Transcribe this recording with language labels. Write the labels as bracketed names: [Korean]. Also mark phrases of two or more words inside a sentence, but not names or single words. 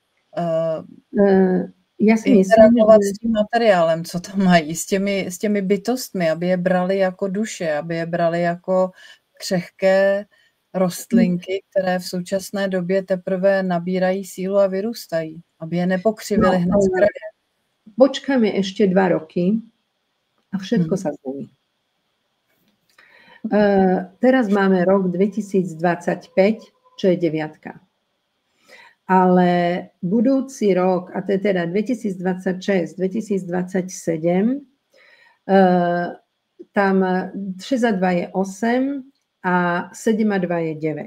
[Czech] interagovat s tím materiálem, co tam mají, s těmi bytostmi, aby je brali jako duše, aby je brali jako křehké rostlinky, které v současné době teprve nabírají sílu a vyrůstají, aby je nepokřivili hned z kraje. [Slovak] Počkáme ešte 2 roky a všetko sa zmení. Teraz máme rok 2025, čo je 9. Ale budúci rok, a to je teda 2026, 2027, tam 6 a 2 je 8 a 7 a 2 je 9.